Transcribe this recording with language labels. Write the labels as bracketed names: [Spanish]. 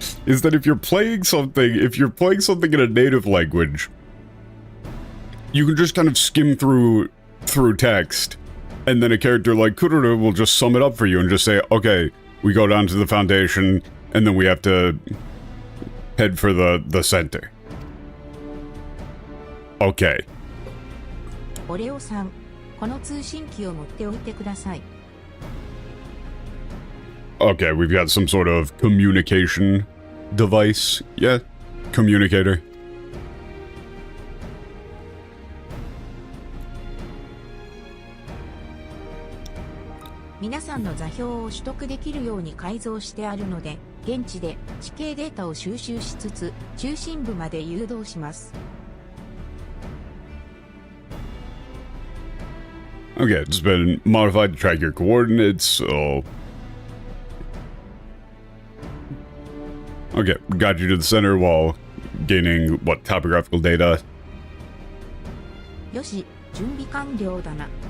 [English] Is that if you're playing something in a native language, you can just kind of skim through text, and then a character like Kururu will just sum it up for you and just say, okay, we go down to the foundation, and then we have to head for the center. Okay. [Japanese] オレオさん、この通信機を持っておいてください。 [English] Okay, we've got some sort of communication device. Yeah, communicator. [Japanese] 皆さんの座標を取得できるように改造してあるので、現地で地形データを収集しつつ、中心部まで誘導します。 [English] Okay, it's been modified to track your coordinates, so... Okay, got you to the center while gaining, what, topographical data? [Japanese] よし、準備完了だな。